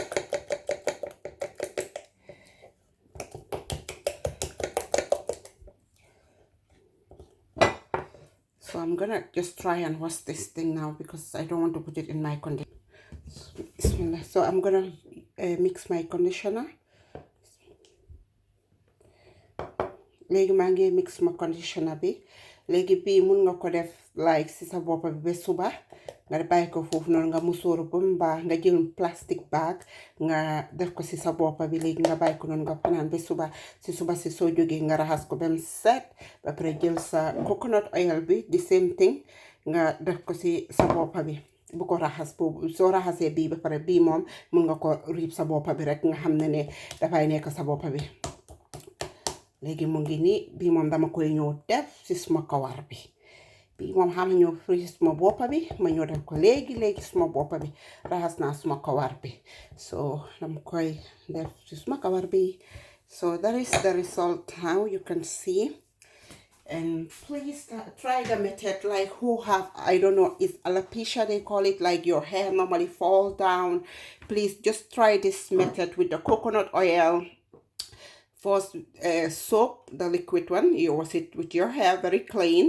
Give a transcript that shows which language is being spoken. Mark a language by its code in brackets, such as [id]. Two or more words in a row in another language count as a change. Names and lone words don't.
[en] So I'm gonna just try and wash this thing now because I don't want to put it in my conditioner. So I'm gonna mix my conditioner. [wo] Léegi maa ngi mix ma conditioner bi. Léegi bii mun nga ko def like si sa boppa bi ba suba nga bàyyi ko foofu noonu nga musóoru ba mu baax nga jël [en] plastic bag [wo] nga def ko si sa boppa bi. Léegi nga bàyyi ko noonu nga fanaan ba suba si soo jógee nga raxas ko ba mu set ba pare jël sa [en] coconut oil [wo] bi [en] the same thing [wo] nga def ko si sa boppa bi. Bu ko raxas boobu soo raxasee bii ba pare bii moom mun nga ko riib sa boppa bi rek nga xam ne dafay nekk sa boppa bi. Léegi mu ngi nii bii moom dama koy ñëw def si suma kawar bi. Bii moom xam ñëw fri suma boppa bi ma ñëw def ko léegi suma boppa bi raxas naa suma kawar bi. So dama koy def si suma kawar bi. [en] So that is the result. How you can see And please try the method, like who have, I don't know, it's alopecia they call it, like your hair normally fall down. Please just try this method with the coconut oil. First, soap, the liquid one, you wash it with your hair very clean.